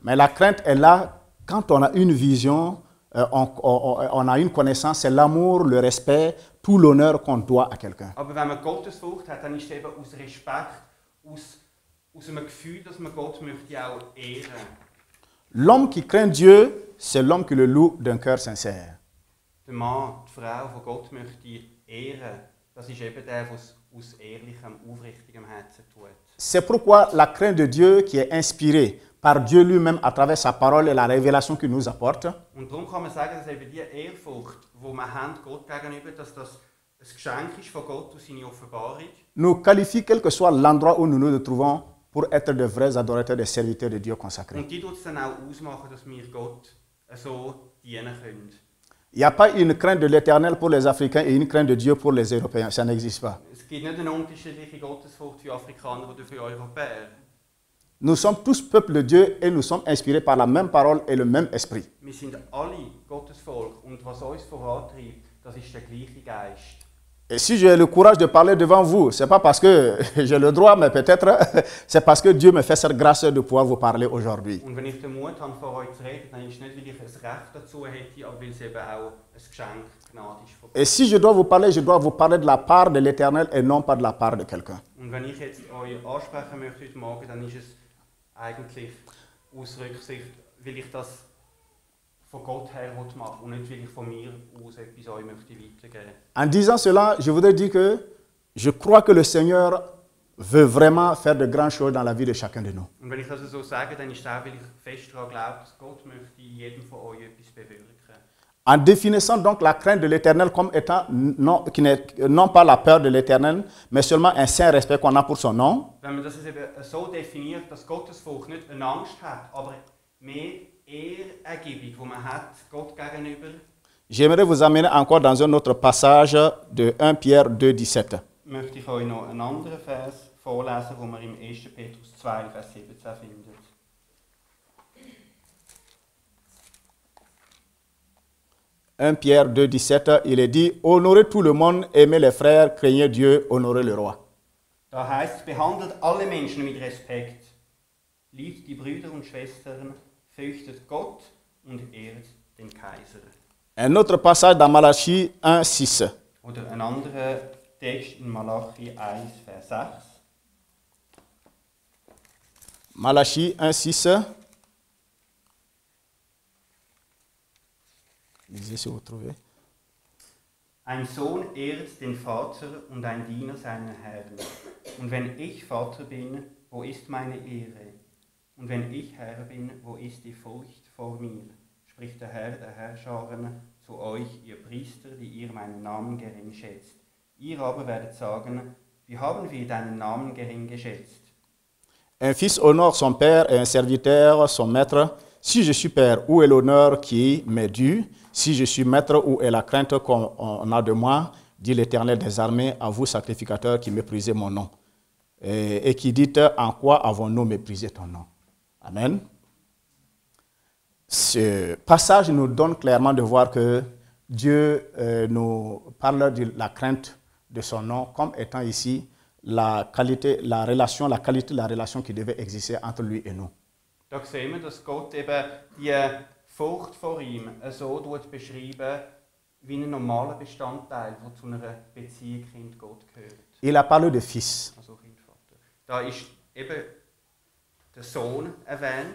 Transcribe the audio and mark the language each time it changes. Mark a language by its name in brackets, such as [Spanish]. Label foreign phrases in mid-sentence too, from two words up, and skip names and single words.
[French] Mais la crainte est là quand on a une vision, on a une connaissance, c'est l'amour, le respect, tout l'honneur qu'on doit à quelqu'un. [German] Aber wenn man Gottesfurcht hat, dann ist es eben aus Respekt, aus einem Gefühl, dass man Gott möchte auch ehren. [French] L'homme qui craint Dieu, c'est l'homme qui le loue d'un cœur sincère. [German] Der Mann, die Frau, die Gott möchte ehren, das ist eben der, der es aus ehrlichem, aufrichtigem Herzen tut. [French] C'est pourquoi la crainte de Dieu qui est inspirée par Dieu lui-même à travers sa parole et la révélation qu'il nous apporte, [German] Und darum kann man sagen, dass eben die Ehrfurcht, die wir haben Gott gegenüber, dass das ein Geschenk ist von Gott und seine Offenbarung. [French] nous qualifie quel que soit l'endroit où nous nous trouvons pour être de vrais adorateurs, des serviteurs de Dieu consacrés. [German] Und die tut es dann auch ausmachen, dass wir Gott so dienen können. [French] Il n'y a pas une crainte de l'Éternel pour les Africains et une crainte de Dieu pour les Européens. Ça n'existe pas. [German] Es gibt nicht eine unterschiedliche Gottesfurcht für Afrikaner oder für Europäer. [French] Nous sommes tous peuple de Dieu et nous sommes inspirés par la même parole et le même esprit. [German] Wir sind alle Gottesvolk und was uns vorantreibt, das ist der gleiche Geist. [French] Et si j'ai le courage de parler devant vous, ce n'est pas parce que j'ai le droit, mais peut-être c'est parce que Dieu me fait cette grâce de pouvoir vous parler aujourd'hui. [German] Und wenn ich den Mut habe, vor euch zu reden, dann ist es nicht, weil ich ein Recht dazu hätte, aber weil es eben auch ein Geschenk, Gnade ist von Gott. [French] Et si je dois vous parler de la part de l'Éternel et non pas de la part de quelqu'un. [German] Und wenn ich jetzt euch ansprechen möchte heute Morgen, dann ist es eigentlich aus Rücksicht, weil ich das von Gott her machen und nicht, weil ich von mir aus etwas euch möchte weitergeben. [French] En disant cela, je voudrais dire que je crois que le Seigneur veut vraiment faire de grandes choses dans la vie de chacun de nous. [German] Und wenn ich das so sage, dann ist es auch, weil ich fest daran glaube, dass Gott möchte in jedem von euch etwas bewirken. [French] En définissant donc la crainte de l'Éternel comme étant non pas la peur de l'Éternel, mais seulement un saint respect qu'on a pour son nom. [German] Wenn man das eben so definiert, dass Gottesfurcht nicht eine Angst hat, aber mehr Ehrerbietung, die man hat Gott gegenüber. [French] J'aimerais vous amener encore dans un autre passage de 1 Pierre 2, 17. [German] Möchte ich euch noch einen anderen Vers vorlesen, den man im 1. Petrus 2, Vers 17 findet. [French] 1 Pierre 2, 17, il est dit, honorez tout le monde, aimez les frères, craignez Dieu, honorez le roi. [German] Da heißt es, behandelt alle Menschen mit Respekt, liebt die Brüder und Schwestern, fürchtet Gott und ehrt den Kaiser. [French] Un autre passage dans Malachie 1, 6. [German] Oder ein anderer Text in Malachi 1, Vers 6. [French] Malachie 1, 6. Lisez si vous trouvez. [German] Ein Sohn ehrt den Vater und ein Diener seinen Herrn. Und wenn ich Vater bin, wo ist meine Ehre? Und wenn ich Herr bin, wo ist die Furcht vor mir? Spricht der Herrscharen, zu euch, ihr Priester, die ihr meinen Namen gering schätzt. Ihr aber werdet sagen, wie haben wir deinen Namen gering geschätzt? [French] Un fils honore son père et un serviteur son maître. Si je suis père, où est l'honneur qui m'est dû? Si je suis maître, où est la crainte qu'on a de moi? Dit l'Éternel des armées, à vous sacrificateurs qui méprisez mon nom. Et qui dites, en quoi avons-nous méprisé ton nom? Amen. Ce passage nous donne clairement de voir que Dieu nous parle de la crainte de son nom comme étant ici la qualité, la qualité de la relation qui devait exister entre lui et nous. [German] Da sehen wir, dass Gott eben die Furcht vor ihm so beschreiben, wie ein normaler Bestandteil, der zu einer Beziehung Kind-Gott gehört. [French] Il a parlé de fils. [German] Also Kind-Vater. Da ist eben der Sohn erwähnt.